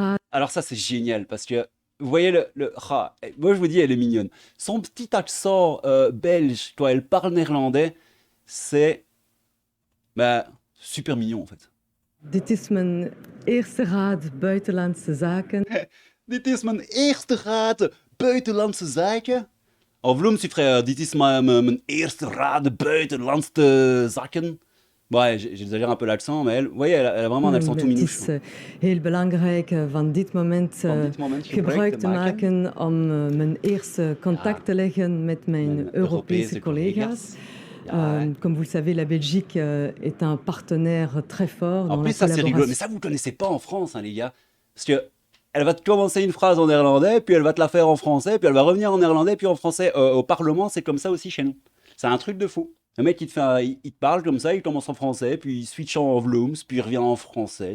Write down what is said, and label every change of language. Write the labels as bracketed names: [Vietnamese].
[French] Alors ça, c'est génial, parce que... Vous voyez moi, je vous dis, elle est mignonne. Son petit accent belge, quand elle parle néerlandais, c'est... Bah, super mignon, en fait. [Dutch] Dit is mijn eerste raad buitenlandse zaken. Dit is mijn eerste raad buitenlandse zaken. [French] En Vloem, tu ferais, [Dutch] dit is mijn eerste raad buitenlandse zaken. [French] Ouais, j'exagère un peu l'accent, mais elle, vous voyez, elle a vraiment un accent tout minouche. [Dutch] Het is heel belangrijk van dit moment gebruik te maken om mijn eerste contact te leggen met mijn Europese collega's. [French] Comme vous le savez, la Belgique est un partenaire très fort dans en plus, la ça c'est rigolo, mais ça vous ne connaissez pas en France, hein, les gars. Parce que elle va te commencer une phrase en néerlandais, puis elle va te la faire en français, puis elle va revenir en néerlandais, puis en français. Au Parlement, c'est comme ça aussi chez nous. C'est un truc de fou. Le mec, il te parle comme ça, il commence en français, puis il switch en Vlooms, puis il revient en français.